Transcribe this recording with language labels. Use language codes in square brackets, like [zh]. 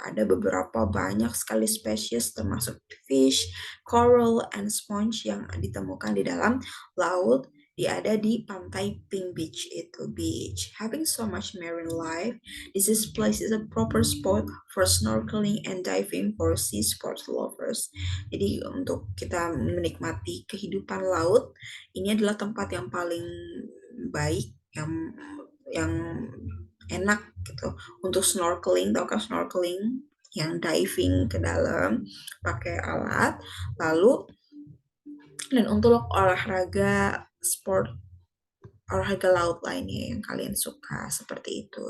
[id] Ada beberapa banyak sekali spesies termasuk fish, coral, and sponge yang ditemukan di dalam laut Dia ada di pantai Pink Beach itu beach. [en] Having so much marine life, this place is a proper spot for snorkeling and diving for sea sports lovers. [id] Jadi untuk kita menikmati kehidupan laut, ini adalah tempat yang paling baik, yang enak gitu untuk snorkeling. Tau kan snorkeling? Yang diving ke dalam pakai alat, lalu dan untuk olahraga sport, olahraga laut lainnya yang kalian suka seperti itu.